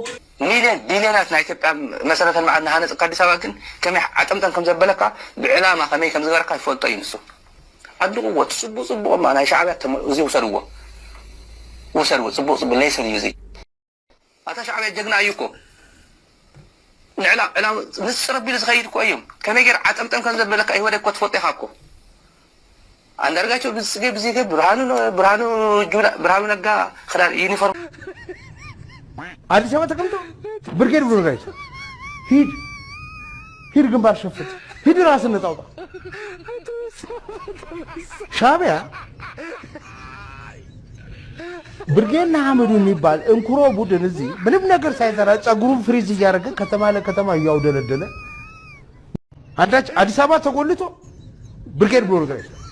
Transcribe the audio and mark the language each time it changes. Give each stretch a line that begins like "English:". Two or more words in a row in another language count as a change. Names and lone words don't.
Tigrinya: ሚልዮናት ናይ ኢትዮጵያ መሰረተ ልምዓት ንሃነፅካ ኣዲስ ኣበባ ግን ከመይ ዓጠምጠን ከም ዘበለካ ብዕላማ ከመይ ከም ዝገበርካ ይፈልጦ እዩ ንሱ ኣድቕዎ ፅቡቅ ናይ ሻዕብያ እዚ ውሰድዎ ፅቡቅ ለይሰን እዩ እዚ ኣታ ሻዕብያ ጀግና እዩ እኮ ንዕላም ንስ ረቢሉ ዝኸይድ እኮ እዮም ከመይ ገይር ዓጠምጠን ከም ዘበለካ ይወደ እኮ ትፈልጦ ኢኻ እኮ አንዳርጋቸው ብዚ ብርሃኑ ነጋ ክዳን ዩኒፎርም
Amharic: አዲስ አበባ ተቀምጦ ብርጌድ ብሎ ጋይስ ሂድ ግንባር ሸፍት ሂድ ራስን ነጣውጣ ሻዕቢያ ብርጌድ ነሐመዱ የሚባል እንኩሮ ቡድን እዚህ ምንም ነገር ሳይሰራ ጸጉሩን ፍሪዝ እያደረገ ከተማ ለከተማ እያውደለደለ አንዳች አዲስ አበባ ተጎልቶ ብርጌድ ብሎ ጋይስ